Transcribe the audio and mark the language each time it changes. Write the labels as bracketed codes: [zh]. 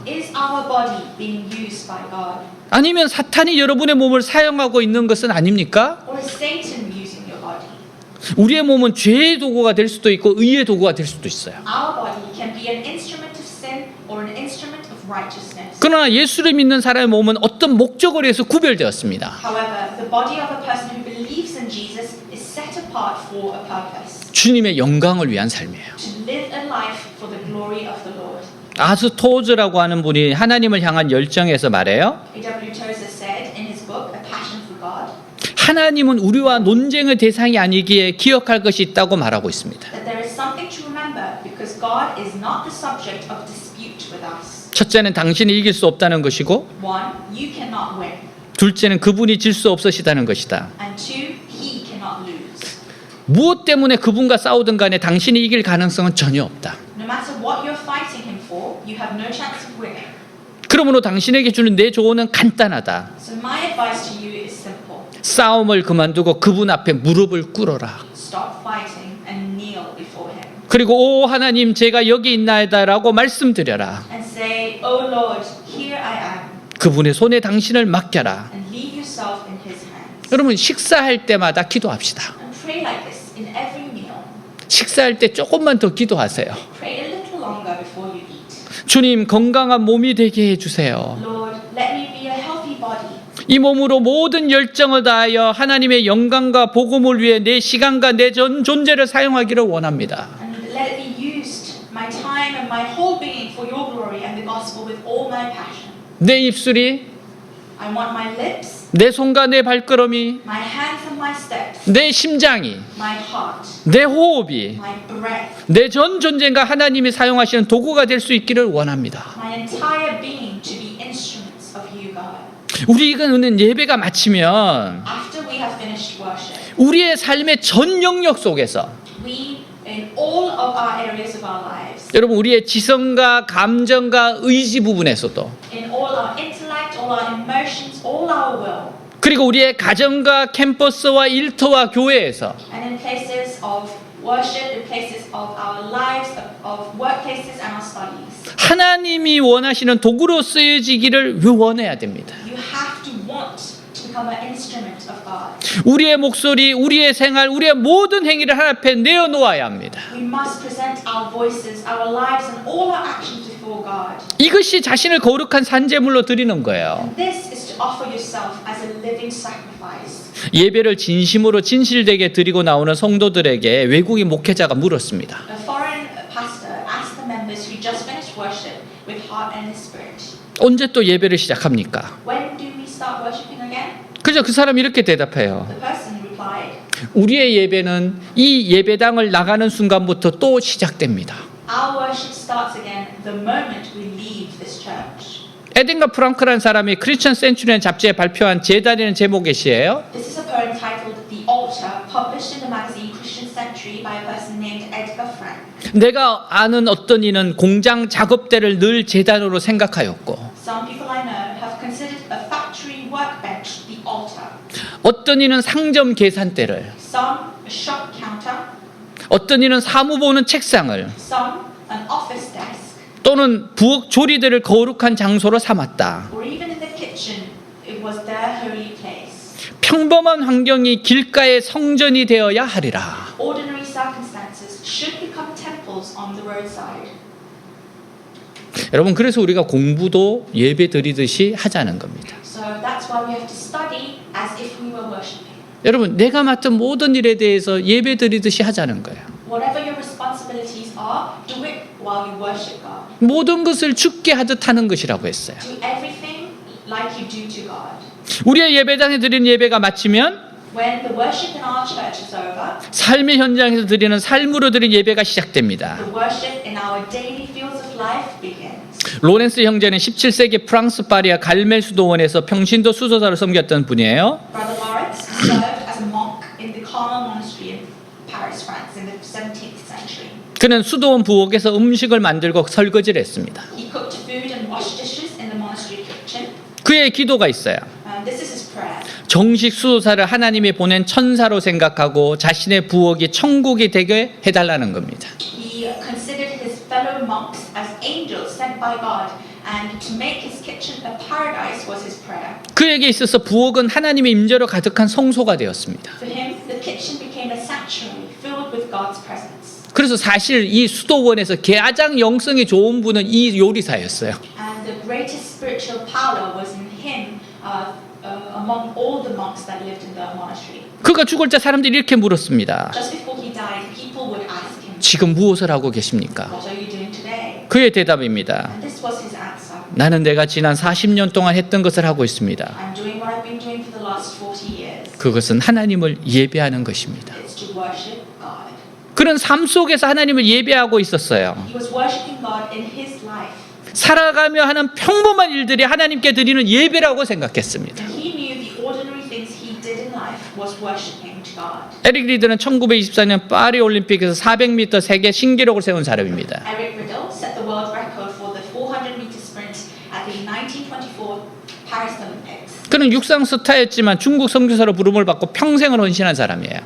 [en] Is our body being used by God? [ko] 아니면 사탄이 여러분의 몸을 사용하고 있는 것은 아닙니까? [en] Or is Satan using your body? [ko] 우리의 몸은 죄의 도구가 될 수도 있고 의의 도구가 될 수도 있어요. [en] Our body can be an instrument of sin or an instrument of righteousness. [ko] 그러나 예수를 믿는 사람의 몸은 어떤 목적으로 해서 구별되었습니다. [en] However, the body of a person who believes in Jesus is set apart for a purpose. [ko] 주님의 영광을 위한 삶이에요. [en] To live a life for the glory of the Lord. [ko] 아스토즈라고 하는 분이 하나님을 향한 열정에서 말해요. [en] A.W. Tozer said in his book, A Passion for [ko] 하나님은 우리와 논쟁의 대상이 아니기에 기억할 것이 있다고 말하고 있습니다. [en] That there is something to remember because God is not the subject of dispute with us. [ko] 첫째는 당신이 이길 수 없다는 것이고, [en] One, you cannot win. [ko] 둘째는 그분이 질 수 없으시다는 것이다. [en] And two, he cannot lose. [ko] 무엇 때문에 그분과 싸우든 간에 당신이 이길 가능성은 전혀 없다. [en] No matter what you're fighting him for, you have no chance of winning. [ko] 그러므로 당신에게 주는 내 조언은 간단하다. [en] So my advice to you is simple. [ko] 싸움을 그만두고 그분 앞에 무릎을 꿇어라. [en] Stop fighting and kneel before him. [ko] 그리고 오 하나님 제가 여기 있나이다라고 말씀드려라. [en] And say, Oh Lord, here I am. [ko] 그분의 손에 당신을 맡겨라. [en] And leave yourself in his hands. [ko] 여러분 식사할 때마다 기도합시다. [en] And pray like this in every meal. [ko] 식사할 때 조금만 더 기도하세요. [en] Pray a little longer before you eat. [ko] 주님 건강한 몸이 되게 해주세요. [en] Lord, let me be a healthy body. [ko] 이 몸으로 모든 열정을 다하여 하나님의 영광과 복음을 위해 내 시간과 내 전 존재를 사용하기를 원합니다. [en] And let it be used, my time and my whole being for your glory and the gospel with all my passion. [ko] 내 입술이, [en] I want my lips, [ko] 내 손과 내 발걸음이, [en] my hands and my steps, [ko] 내 심장이, [en] my heart, [ko] 내 호흡이, [en] my breath, [ko] 내 전 존재가 하나님이 사용하시는 도구가 될 수 있기를 원합니다. [en] my entire being to be instruments of you, God. [ko] 우리는 예배가 마치면 [en] After we have finished worship, [ko] 우리의 삶의 전 영역 속에서 [en] we, in all of our areas of our lives, [ko] 여러분 우리의 지성과 감정과 의지 부분에서도 [en] in all our intellect, all our emotions, all our will, [ko] 그리고 우리의 가정과 캠퍼스와 일터와 교회에서 [en] and in places of worship, in places of our lives, of workplaces and our studies. [ko] 하나님이 원하시는 도구로 쓰여지기를 원해야 됩니다. [en] You have to want to become an instrument of God. [ko] 우리의 목소리, 우리의 생활, 우리의 모든 행위를 하나님 앞에 내어놓아야 합니다. [en] We must present our voices, our lives and all our actions before God. [ko] 이것이 자신을 거룩한 산제물로 드리는 거예요. [en] And this is to offer yourself as a living sacrifice. [ko] 예배를 진심으로 진실되게 드리고 나오는 성도들에게 외국인 목회자가 물었습니다. [en] A foreign pastor asked the members who just finished worship with heart and spirit, [ko] 언제 또 예배를 시작합니까? [en] when do we start worshiping again? [ko] 그죠? 그 사람이 이렇게 대답해요. [en] The person replied, [ko] 우리의 예배는 이 예배당을 나가는 순간부터 또 시작됩니다. [en] Our worship starts again the moment we leave this church. [ko] 에덴과 프랑크라는 사람이 크리스천 센츄리언 잡지에 발표한 제단이라는 제목의 시예요. [en] This is a poem titled The Altar, published in the magazine Christian Century by a person named Edgar Frank. [ko] 내가 아는 어떤 이는 공장 작업대를 늘 제단으로 생각하였고 [en] Some people I know have considered a factory workbench the altar. [ko] 어떤 이는 상점 계산대를 [en] Some a shop counter, [ko] 어떤 이는 사무 보는 책상을 [en] some an office desk, [ko] 또는 부엌 조리대를 거룩한 장소로 삼았다. [en] or even in the kitchen, it was their holy place. [ko] 평범한 환경이 길가의 성전이 되어야 하리라. [en] Ordinary circumstances should become temples on the roadside. [ko] 여러분 그래서 우리가 공부도 예배 드리듯이 하자는 겁니다. [en] So that's why we have to study as if we were worshipping. [ko] 여러분 내가 맡은 모든 일에 대해서 예배 드리듯이 하자는 거예요. [en] Whatever your responsibilities are, do it while you worship God. [ko] 모든 것을 주께 하듯 하는 것이라고 했어요. [en] Do everything like you do to God. [ko] 우리의 예배당에 드리는 예배가 마치면 [en] When the worship in our church is over, [ko] 삶의 현장에서 드리는 삶으로 드리는 예배가 시작됩니다. [en] the worship in our daily fields of life begins. [ko] 로렌스 형제는 17세기 프랑스 파리아 갈멜 수도원에서 평신도 수도사로 섬겼던 분이에요. [en] Brother Lawrence served as a monk in the Carmel Monastery in Paris, France in the 17th century. [ko] 그는 수도원 부엌에서 음식을 만들고 설거지를 했습니다. [en] He cooked food and washed dishes in the monastery kitchen. [ko] 그의 기도가 있어요. [en] This is his prayer. [ko] 정식 수도사를 하나님이 보낸 천사로 생각하고 자신의 부엌이 천국이 되게 해달라는 겁니다. [en] He considered his fellow monks as angels sent by God, and to make his kitchen a paradise was his prayer. [ko] 그에게 있어서 부엌은 하나님의 임재로 가득한 성소가 되었습니다. [en] For him, the kitchen became a sanctuary filled with God's presence. [ko] 그래서 사실 이 수도원에서 가장 영성이 좋은 분은 이 요리사였어요. [en] And the greatest spiritual power was in him among all the monks that lived in the monastery. [ko] 그가 죽을 때 사람들이 이렇게 물었습니다. [en] Just before he died, people would ask him, [ko] 지금 무엇을 하고 계십니까? [en] What are you doing today? [ko] 그의 대답입니다. [en] And this was his answer. [ko] 나는 내가 지난 40년 동안 했던 것을 하고 있습니다. [en] I'm doing what I've been doing for the last 40 years. [ko] 그것은 하나님을 예배하는 것입니다. [en] It's to worship God. [ko] 그런 삶 속에서 하나님을 예배하고 있었어요. [en] He was worshiping God in his life. [ko] 살아가며 하는 평범한 일들이 하나님께 드리는 예배라고 생각했습니다. [en] He knew the ordinary things he did in life was worshiping to God. [ko] 에릭 리드는 1924년 파리 올림픽에서 400m 세계 신기록을 세운 사람입니다. [en] Eric Riddle set the world record for the 400-meter sprint at the 1924 Paris Olympics. [ko] 그는 육상 스타였지만 중국 선교사로 부름을 받고 평생을 헌신한 사람이에요.